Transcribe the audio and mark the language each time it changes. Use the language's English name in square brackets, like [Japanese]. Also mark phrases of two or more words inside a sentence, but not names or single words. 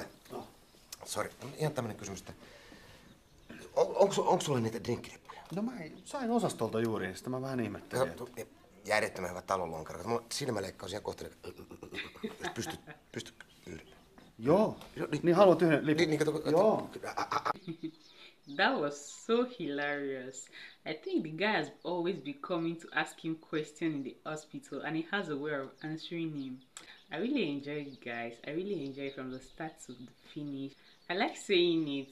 [Finnish] Sori, ihan tämmönen kysymys, että onko sulla niitä drinkkilippuja? No mä sain osastolta juuri, niin sitä mä vähän ihmettelin. Järjettömän hyvä talonlonkero. Mulla silmäleikkaus ihan kohta. Pystyt yhden. Joo. Niin haluat yhden lipun? Joo. [English] That was so hilarious. I think the guy has always been coming to ask him questions in the hospital, and he has a way of answering him. I really enjoyed it, guys. I really enjoyed it from the start to the finish. I like saying it.